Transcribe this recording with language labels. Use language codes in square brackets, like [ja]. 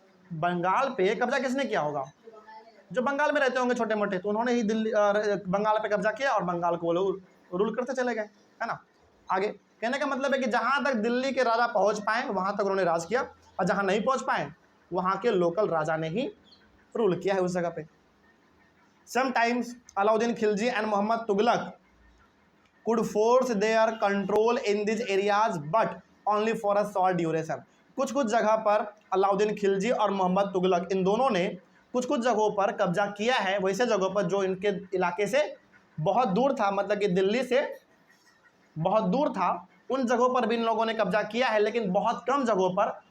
[hi] बंगाल पे कब्जा किसने किया होगा? जो बंगाल में रहते होंगे छोटे मोटे, तो उन्होंने ही दिल्ली बंगाल पे कब्जा किया और बंगाल को वो लोग रूल करते चले गए, है ना। आगे कहने का मतलब है कि जहां तक दिल्ली के राजा पहुंच पाए वहां तक उन्होंने राज किया, और जहां नहीं पहुंच पाए वहां के लोकल राजा ने ही रूल किया है उस जगह पे। [en] Sometimes Alauddin Khilji and Mohammad Tughlaq could force their control in these areas but only for a short duration। [hi] कुछ कुछ जगह पर अलाउद्दीन खिलजी और मोहम्मद तुगलक इन दोनों ने कुछ कुछ जगहों पर कब्जा किया है, वैसे जगहों पर जो इनके इलाके से बहुत दूर था, मतलब कि दिल्ली से बहुत दूर था, उन जगहों पर भी इन लोगों ने कब्जा किया है, लेकिन बहुत कम जगहों पर।